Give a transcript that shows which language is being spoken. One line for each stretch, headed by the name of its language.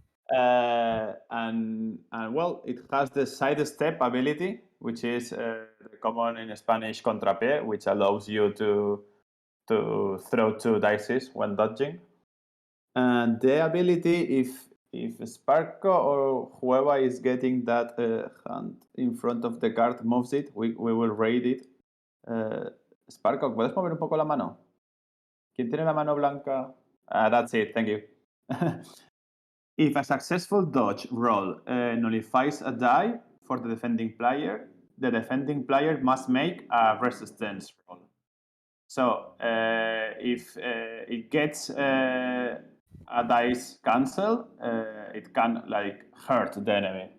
English: And well, it has the side step ability, which is common in Spanish contrapié, which allows you to throw 2 dice when dodging. And the ability, if Sparko or whoever is getting that hand in front of the card moves it, we will raid it.
Spanish: Sparko, ¿puedes mover un poco la mano? ¿Quién tiene la mano blanca?
English: That's it, thank you. If a successful dodge roll nullifies a die for the defending player, the defending player must make a resistance roll. So if it gets a dice cancel, it can like hurt the enemy.